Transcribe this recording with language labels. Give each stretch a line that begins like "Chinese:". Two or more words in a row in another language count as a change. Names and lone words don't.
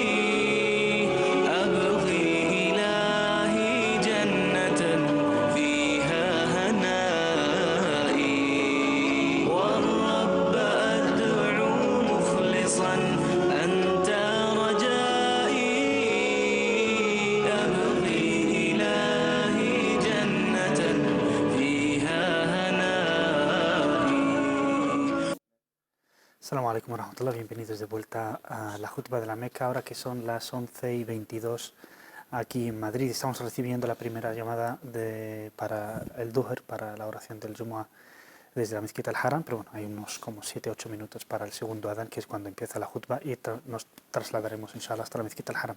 Arabic: أبغي إلهي جنة فيها هنائي والرب أدعو مخلصا أنت رجائي أبغي إلهي جنة فيها هنائي. السلام عليكم ورحمة الله,
Spanish: bienvenidos de vuelta a la Jutba de la Meca, ahora que son las 11:22 aquí en Madrid. Estamos recibiendo la primera llamada para el Duhr, para la oración del Jumu'ah desde la mezquita al-Haram, pero bueno, hay unos como 7-8 minutos para el segundo adán, que es cuando empieza la Jutba, y nos trasladaremos inshallah hasta la mezquita al-Haram.